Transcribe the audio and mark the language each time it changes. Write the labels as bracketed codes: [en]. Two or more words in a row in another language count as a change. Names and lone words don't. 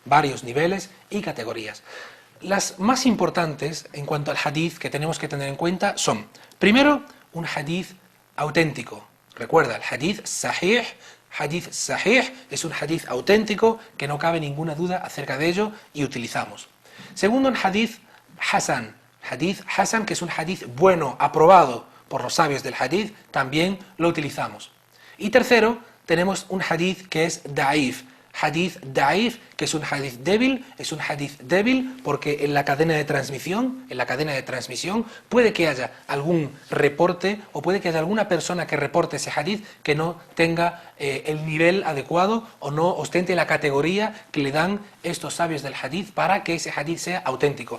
[es] Las más importantes en cuanto al hadith que tenemos que tener en cuenta son, primero, un hadith auténtico. Recuerda, el [ar] حديث صحيح [es] es un hadith auténtico que no cabe ninguna duda acerca de ello y utilizamos. Segundo, un [ar] حديث حسن, [es] que es un hadith bueno, aprobado por los sabios del hadith, también lo utilizamos. Y tercero, tenemos un hadith que es da'if. [ar] حديث ضعيف, [es] que es un hadith débil porque en la cadena de transmisión puede que haya algún reporte o puede que haya alguna persona que reporte ese hadith que no tenga el nivel adecuado o no ostente la categoría que le dan estos sabios del hadith para que ese hadith sea auténtico.